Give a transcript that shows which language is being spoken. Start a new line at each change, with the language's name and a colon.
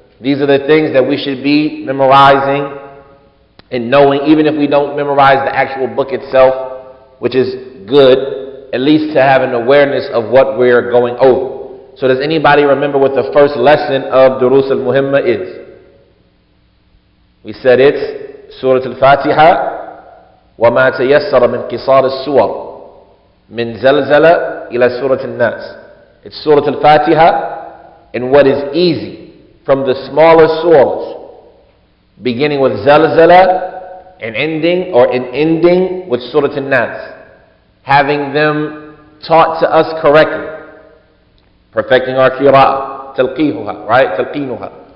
English: These are the things that we should be memorizing and knowing, even if we don't memorize the actual book itself, which is good, at least to have an awareness of what we're going over. So does anybody remember what the first lesson of Duroos al-Muhimmah is? We said it's Surah al-Fatiha,
Arabic: وَمَا تَيَسَّرَ مِنْ قِصَارِ السُّوَرِ مِنْ زَلْزَلَ إِلَى سُورَةِ النَّاسِ.
English: It's Surah al-Fatiha and what is easy from the smaller surahs, beginning with Zalzala and ending with Surah al-Nas. Having them taught to us correctly, perfecting our qira'ah, talqihuha, right? Talqinuha.